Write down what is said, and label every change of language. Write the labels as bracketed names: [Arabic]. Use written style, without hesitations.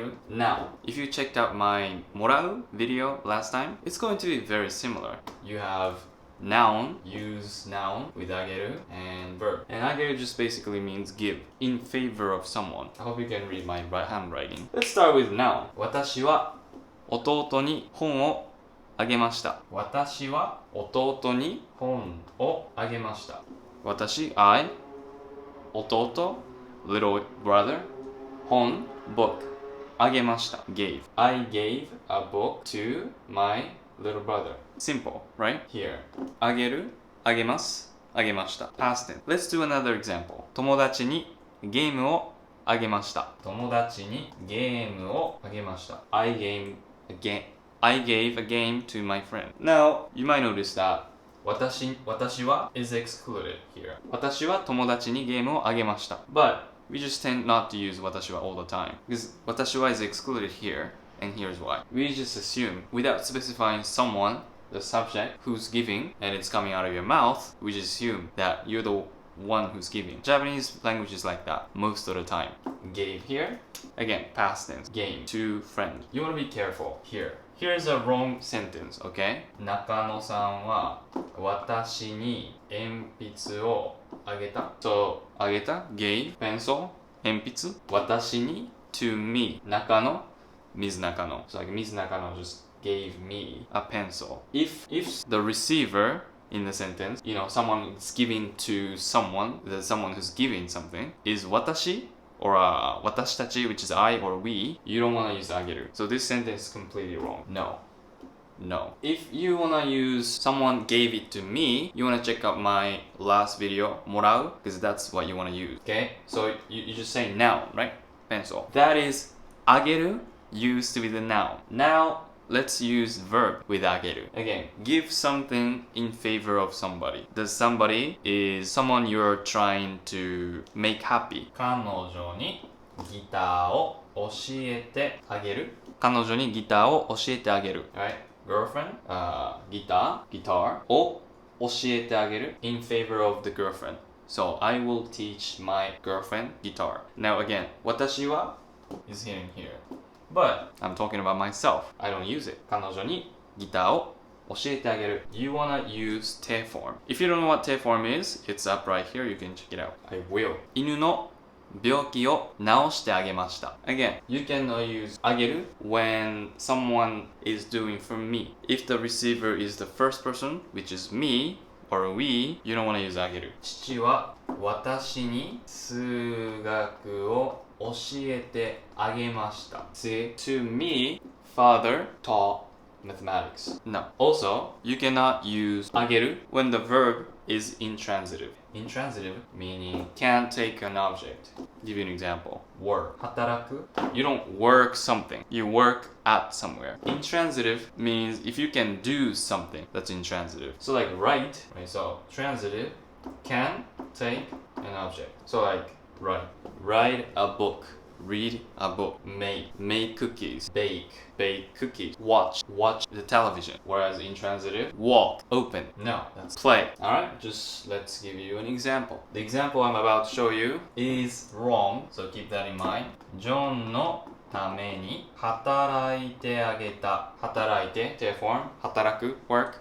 [English] Now, if you checked out my morau video last time, it's going to be very similar. You have noun, use noun with ageru, and verb. And ageru just basically means give, in favor of someone. I hope you can read my handwriting. Let's start with noun. [Japanese] 私は弟に本をあげました。私は弟に本をあげました。 [English] 私、I, 弟 little brother, 本 book, あげました gave. I gave a book to my little brother. Simple, right? Here. [Japanese] あげる、あげます、あげました [English] past tense. Let's do another example. [Japanese] 友達にゲームをあげました。友達にゲームをあげました。 [English] I gave a game to my friend. Now, you might notice that 私は is excluded here. [Japanese] 私は友達にゲームをあげました。 [English] But we just tend not to use 私は all the time. Because 私は is excluded here, and here's why. We just assume, without specifying someone, the subject, who's giving, and it's coming out of your mouth, we just assume that you're the one who's giving. Japanese language is like that most of the time. Gave here, again, past tense. Game to friend. You want to be careful here. Here's a wrong sentence, okay? [Japanese] 中野さんは私に鉛筆をあげた。 [English] So, あげた gave, pencil, 鉛筆。私に to me. 中野 Ms. Nakano. So like Ms. Nakano just gave me a pencil. If the receiver in the sentence, someone is giving to someone, the someone who's giving something, is watashi or watashitachi, which is I or we, you don't want to use ageru. So this sentence is completely wrong. No. If you want to use someone gave it to me, you want to check out my last video, morau, because that's what you want to use. Okay? So you just say noun, right? Pencil. That is ageru used to be the noun. Now, let's use verb with ageru. Again, give something in favor of somebody. The somebody is someone you're trying to make happy. [Japanese] 彼女にギターを教えてあげる。彼女にギターを教えてあげる。 [English] Right? Girlfriend, guitar [Japanese] を教えてあげる [English] in favor of the girlfriend. So I will teach my girlfriend guitar. Now again, 私は is in here. But I'm talking about myself. I don't use it. [Japanese] 彼女にギターを教えてあげる。 [English] You wanna use 手 form. If you don't know what 手 form is, it's up right here. You can check it out. I will. [Japanese] 犬の病気を治してあげました。 [English] Again, you can use あげる when someone is doing for me. If the receiver is the first person, which is me or we, you don't wanna use あげる。 [Japanese] 父は私に数学を教えてあげました。 [English] See, to me, father taught mathematics. No. Also, you cannot use あげる when the verb is intransitive. Intransitive meaning can't take an object. Give you an example. Work. 働く. You don't work something. You work at somewhere. Intransitive means if you can do something, that's intransitive. So like write, right? So transitive can take an object. So like write a book, read a book, make cookies, bake cookies, watch the television. Whereas intransitive, walk, open. No, that's play. Alright, just let's give you an example. The example I'm about to show you is wrong, so keep that in mind. [Japanese] John のために働いてあげた。働いて form 働く work.